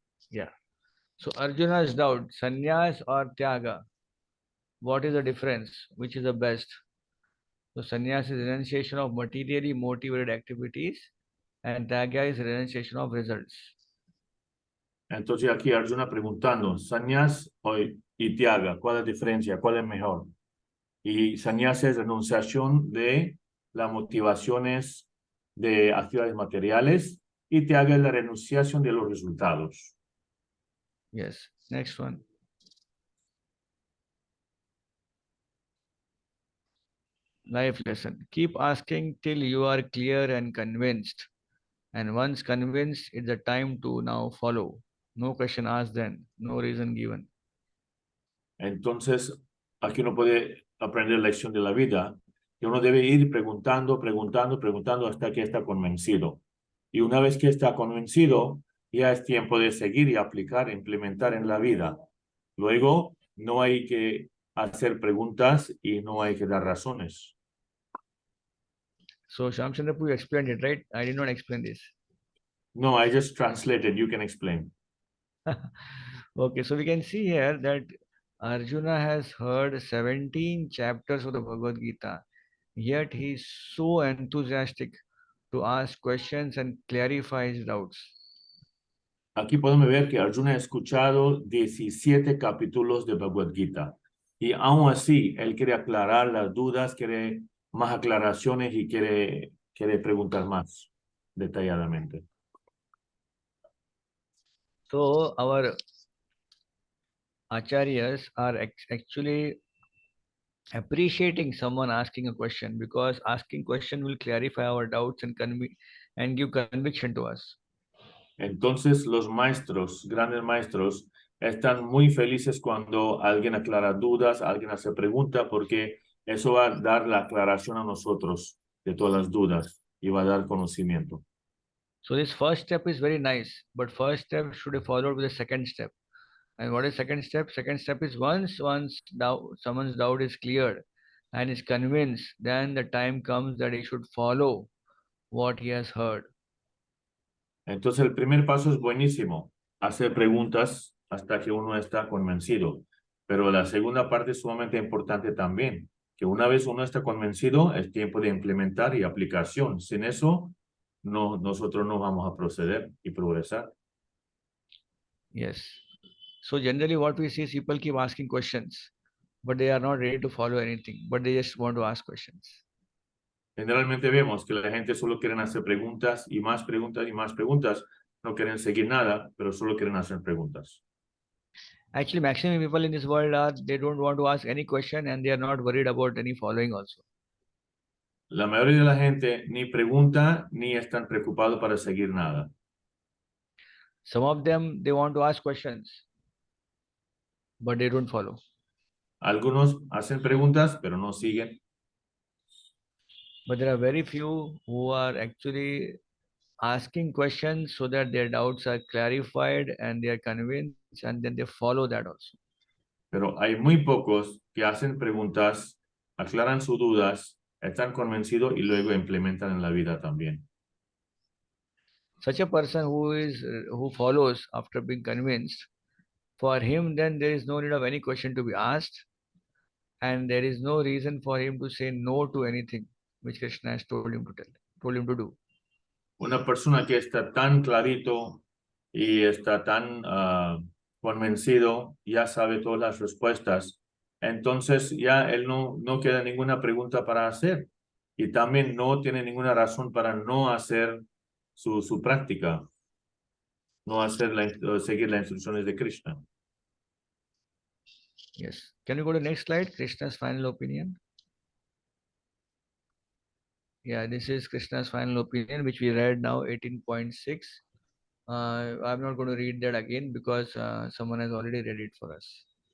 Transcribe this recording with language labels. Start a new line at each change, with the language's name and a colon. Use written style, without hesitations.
English: Yeah. So Arjuna's doubt, sannyas or tyaga? What is the difference? Which is the best? So sannyas is renunciation of materially motivated activities and tyaga is renunciation of results.
Spanish: Entonces aquí Arjuna preguntando, sannyas y tyaga, ¿cuál es la diferencia? ¿Cuál es mejor? Y sannyas es renunciación de las motivaciones de actividades materiales y tyaga es la renunciación de los resultados.
English: Yes. Next one. Life lesson. Keep asking till you are clear and convinced. And once convinced, it's the time to now follow. No question asked then, no reason given.
Spanish: Entonces, aquí uno puede aprender la lección de la vida, que uno debe ir preguntando, preguntando, preguntando hasta que está convencido. Y una vez que está convencido, ya es tiempo de seguir y aplicar, implementar en la vida. Luego, no hay que hacer preguntas y no hay que dar razones.
English: So Shamchandra, you explained it, right? I did not explain this. No, I just translated. You can explain. Okay, so we can see here that Arjuna has heard 17 chapters of the Bhagavad Gita, yet he is so enthusiastic to ask questions and clarify his doubts.
Spanish: Aquí podemos ver que Arjuna ha escuchado 17 capítulos de Bhagavad Gita y aún así él quiere aclarar las dudas, quiere más aclaraciones y quiere preguntar más detalladamente.
English: So our acharyas are actually appreciating someone asking a question, because asking question will clarify our doubts and give conviction to us.
Spanish: Entonces los maestros, grandes maestros, están muy felices cuando alguien aclara dudas, alguien hace pregunta, porque eso va a dar la aclaración a nosotros de todas las dudas y va a dar conocimiento.
English: So this first step is very nice, but first step should be followed with the second step. And what is second step? Second step is once someone's doubt is cleared and is convinced, then the time comes that he should follow what he has heard.
Spanish: Entonces el primer paso es buenísimo, hacer preguntas hasta que uno está convencido. Pero la segunda parte es sumamente importante también, que una vez uno está convencido, es tiempo de implementar y aplicación. Sin eso, nosotros no vamos a proceder y progresar.
English: Yes. So generally what we see is people keep asking questions, but they are not ready to follow anything, but they just want to ask questions.
Spanish: Generalmente vemos que la gente solo quiere hacer preguntas y más preguntas y más preguntas. No quieren seguir nada, pero solo quieren hacer preguntas.
English: Actually, maximum people in this world they don't want to ask any question and they are not worried about any following also.
Spanish: La mayoría de la gente ni pregunta ni están preocupados para seguir nada.
English: Some of them, they want to ask questions, but they don't follow.
Spanish: Algunos hacen preguntas, pero no siguen.
English: But there are very few who are actually asking questions so that their doubts are clarified and they are convinced, and then they follow that also.
Spanish: Pero hay muy pocos que hacen preguntas, aclaran sus dudas, están convencidos y luego implementan en la vida también.
English: Such a person who follows after being convinced, for him then there is no need of any question to be asked, and there is no reason for him to say no to anything which Krishna has told him to do.
Spanish: Una persona que está tan clarito y está tan convencido, ya sabe todas las respuestas, entonces ya él no queda ninguna pregunta para hacer y también no tiene ninguna razón para no hacer su práctica, no seguir las instrucciones de Krishna.
English: Yes. Can you go to the next slide? Krishna's final opinion. Yeah, this is Krishna's final opinion, which we read now, 18.6. I'm not going to read that again because someone has already read it for us.